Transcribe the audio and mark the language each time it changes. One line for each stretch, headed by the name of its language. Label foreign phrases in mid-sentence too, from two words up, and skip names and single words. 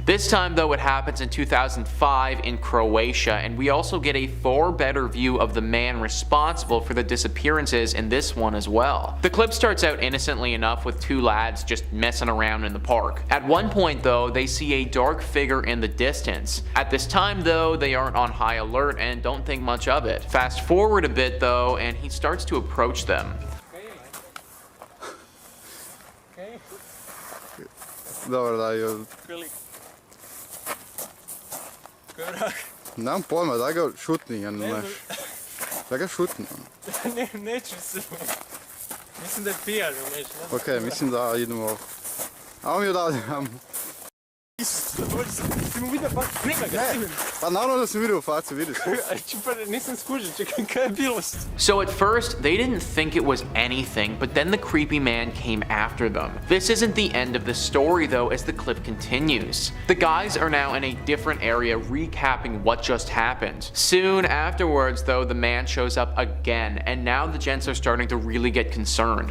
English: This time though it happens in 2005 in Croatia and we also get a far better view of the man responsible for the disappearances in this one as well. The clip starts out innocently enough with 2 lads just messing around in the park. At one point though they see a dark figure in the distance. At this time though they aren't on high alert and don't think much of it. Fast forward a bit though and he starts to approach them.
Croatian: Dobro, daj. Nemam pojma, daj ga šutni, daj ga šutni. Neću se. Mislim da je pijan, neću. Ok, mislim da idemo ovdje. Ajmo mi odavde, ajmo. Ti mu vidio facu, snima ga, snima ga. Pa naravno da sam vidio facu, vidio sam. Nisam skužio, čekaj, kaj je bilo?
English: So at first, they didn't think it was anything, but then the creepy man came after them. This isn't the end of the story though, as the clip continues. The guys are now in a different area recapping what just happened. Soon afterwards though, the man shows up again, and now the gents are starting to really get concerned.